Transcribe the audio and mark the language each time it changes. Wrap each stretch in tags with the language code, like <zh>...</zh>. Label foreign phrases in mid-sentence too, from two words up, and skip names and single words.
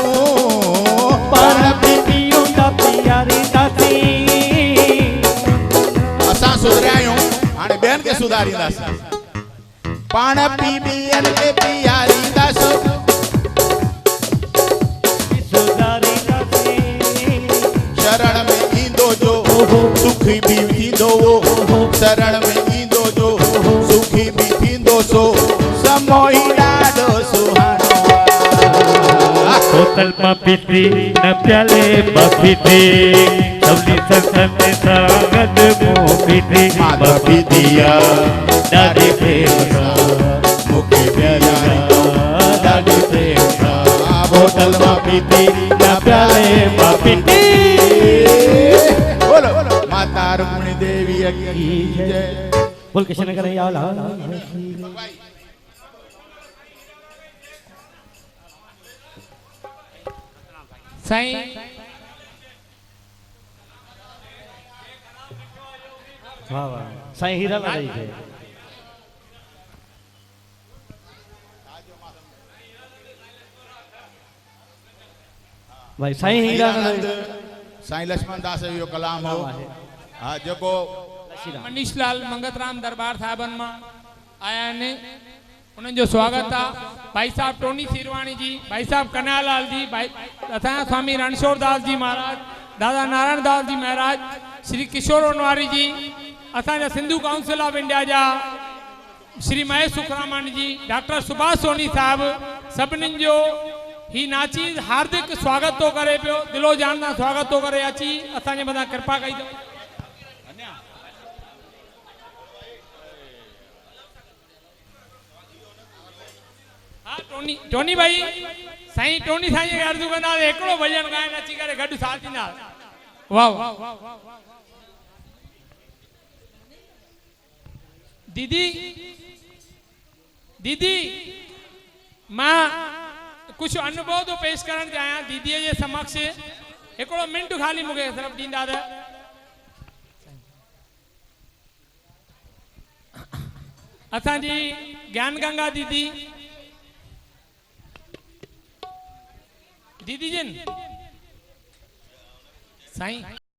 <sd>पाण पीतियूं त प्यारी दासी असां सुधरिया आहियूं हाणे ॿियनि खे सुधारींदासीं पाण पीअन के पियारी दासू सुधारी दासी शरण में ईंदो जो सुखी भी थींदो शरण में ईंदो जो सुखी भी थींदो सो समोही ॾाढो सुहानो बोतल मां पीती न प्याले मां पीती सवली सत्संग सां गद मूं पीती माता पीतिया ॾाढे प्रेम सां मूंखे प्यारी ॾाढे प्रेम सां बोतल मां पीती न प्याले मां पीती</sd> <hi>बोलो माता रुक्मिणी देवी की जय बोल कृष्ण कन्हैया लाल</hi> <sd>साईं वाह वाह साईं हीरा लाल जी भाई साईं हीरा लाल साईं लक्ष्मण दास जो कलाम हो हा जेको मनीष लाल मंगतराम दरबार साहिबन मां आया आहिनि उन्हनि जो स्वागत आहे भाई साहब टोनी सीरवाणी जी भाई साहब कन्हैयालाल जी भाई असांजा स्वामी रणछोड़ दास जी महाराज दादा नारायण दास जी महाराज श्री किशोर ओनवारी जी असांजा सिंधु काउंसिल ऑफ इंडिया जा श्री महेश सुखरामानी जी डॉक्टर सुभाष सोनी साहब सभिनीनि जो ही नाची हार्दिक स्वागत तो करे पियो दिलो जान सां स्वागत तो करे अची असांजे मथां कृपा कई अथऊं हाँ टोनी भाई साईं टोनी साईं खे अर्ज़ु कंदा हिकिड़ो भॼन ॻाइनि अची करे गॾु साथ ॾींदा वाह वाह दीदी दीदी मां कुझु अनुभव तो पेश करण चाहियां दीदीअ जे समक्ष हिकिड़ो मिंट ख़ाली मूंखे सिर्फ़ु ॾींदा त असांजी ज्ञान गंगा दीदी दीदी जिन साईं</sd>